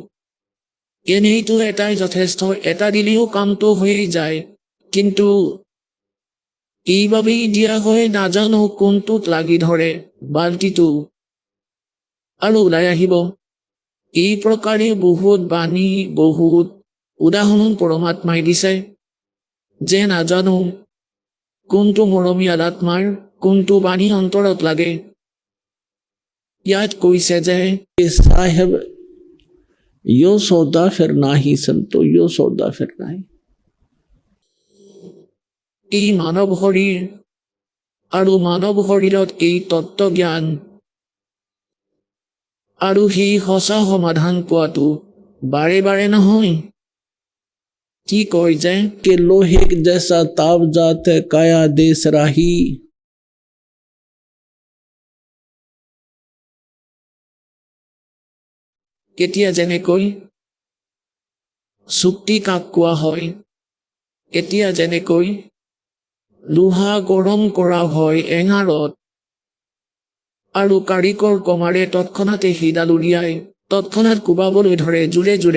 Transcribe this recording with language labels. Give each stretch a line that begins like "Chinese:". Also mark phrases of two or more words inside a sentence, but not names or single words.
Assamese: এনেইটো এটাই যথেষ্ট, এটা দিলেও কামটো হৈ যায়, কিন্তু এইবাবেই দিয়া হয় নাজানো কোনটোত লাগি ধৰে বাল্টিটো আৰু ওলাই আহিব। এই প্ৰকাৰে বহুত বাণী, বহুত উদাহৰণ পৰমাত্মাই দিছে, যে নাজানো কোনটো মৰমীয়াল আত্মাৰ কোনটো বাণী অন্তৰত লাগে। ইয়াত কৈছে যে
Hindi: साहेब यो सौदा फिर नाही संतो, यो सौदा फिर नाही।
Assamese: এই মানৱ শৰীৰ আৰু মানৱ শৰীৰত এই তত্ত্বজ্ঞান আৰু সেই সঁচা সমাধান পোৱাটো বাৰে বাৰে নহয়। কি কয় যে
Hindi: के लोहे जैसा ताव जात है काया देश राही।
Assamese: কেতিয়া যেনেকৈ চুক্তি কাক কোৱা হয়, এতিয়া যেনেকৈ লোহা গৰম কৰা হয় এঙাৰত আৰু কাৰিকৰ কমাৰে তৎক্ষণাতে সেইডাল উলিয়াই তৎক্ষণাত কোবাবলৈ ধৰে জোৰে জোৰে।